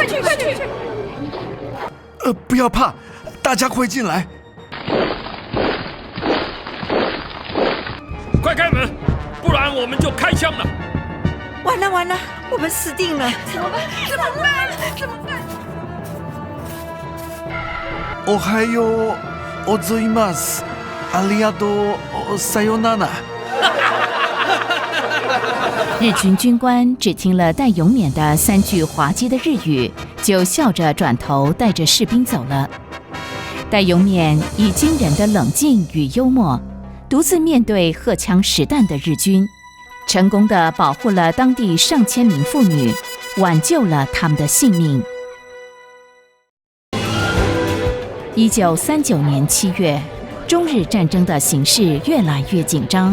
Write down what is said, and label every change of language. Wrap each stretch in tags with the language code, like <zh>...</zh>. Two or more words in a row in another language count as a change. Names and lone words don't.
<zh>不要怕，大家快进来！快开门，不然我们就开枪了！完了，我们死定了！怎么办？</zh> <ja>おはようございます。ありがとう。さよなら。</ja> <zh>日军军官只听了戴永冕的3句滑稽的日语，就笑着转头带着士兵走了。戴永冕以惊人的冷静与幽默，独自面对荷枪实弹的日军，成功地保护了当地上千名妇女，挽救了他们的性命。1939年7月，中日战争的形势越来越紧张。</zh>